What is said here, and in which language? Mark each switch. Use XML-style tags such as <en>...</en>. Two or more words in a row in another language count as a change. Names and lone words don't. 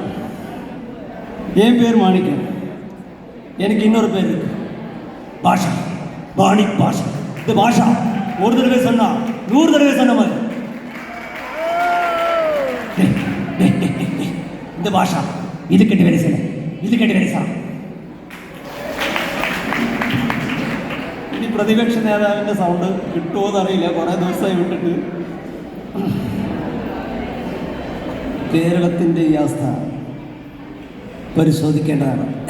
<ta>என் பேர் மாணிக்கம். எனக்கு இன்னொரு பேர் இருக்கு, பாஷா. மாணிக் பாஷா. இந்த பாஷா ஒரு தடவை சொன்னா 100 தடவை சொன்ன மாதிரி. இந்த பாஷா இது கட்டி வேலை செய்யல,</ta> <ml>ഇത് കെട്ടി വേല. ഇനി പ്രതിപക്ഷ നേതാവിൻ്റെ സൗണ്ട് കിട്ടുമോ എന്നറിയില്ല, കുറേ ദിവസമായി വിട്ടിട്ട്. കേരളത്തിൻ്റെ ഈ അവസ്ഥ പരിശോധിക്കേണ്ടതാണ്.</ml>